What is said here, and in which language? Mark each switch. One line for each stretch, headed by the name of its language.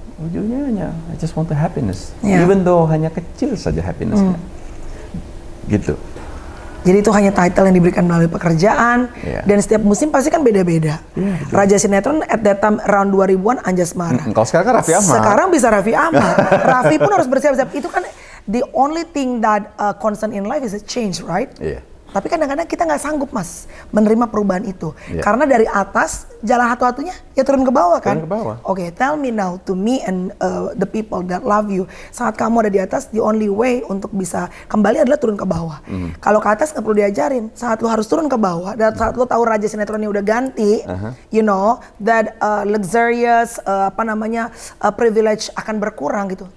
Indonesian: Ujungnya hanya
English: I just want the happiness. Even though
Indonesian: hanya kecil saja happiness-nya. Gitu. Jadi itu hanya title yang diberikan melalui pekerjaan, dan setiap musim pasti kan beda-beda.
English: Raja sinetron at that time around 2000-an Anjasmara.
Indonesian: Kalau sekarang kan Raffi Ahmad. Sekarang bisa Raffi Ahmad. Raffi pun harus bersiap-siap. Itu kan
English: the only thing that constant in life is a change, right?
Indonesian: Tapi kadang-kadang kita nggak sanggup, Mas, menerima perubahan itu. Karena dari atas, jalan satu-satunya ya turun ke bawah kan? Turun ke bawah.
English: Oke, tell me now, to me and the people that love you,
Indonesian: saat kamu ada di atas,
English: the only way
Indonesian: untuk bisa kembali adalah turun ke bawah. Kalau ke atas nggak perlu diajarin, saat lu harus turun ke bawah, dan saat lu tahu raja sinetronnya udah ganti,
English: you know, that luxurious, privilege
Indonesian: akan berkurang gitu.